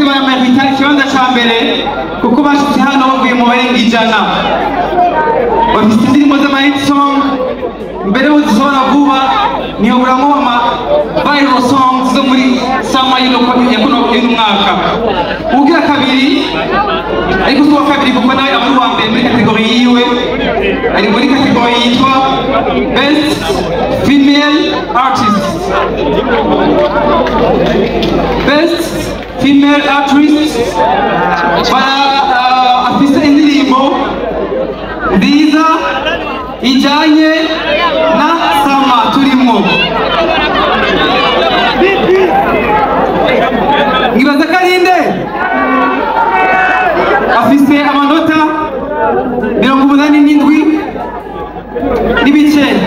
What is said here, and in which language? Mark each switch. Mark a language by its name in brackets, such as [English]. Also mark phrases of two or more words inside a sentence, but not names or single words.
[Rundi] bamerita ikibanza ca mbere kuko bashitse hano bavuye mu barenga 100 bafite indirimbo z'amahit song mbere yo zishobora vuba niyo buramo ama [English] viral songs [Rundi] zo muri sama y'uno mwaka ugira kabiri ariko si uwa kabiri kuko nawe aba ari uwa mbere muri kategori yiwe ari muri kategori yitwa [English] best female artist best female artist [Rundi] afise indirimbo nziza ijanye na sama turimo ngibaza karinde afise amanota 87 n'ibice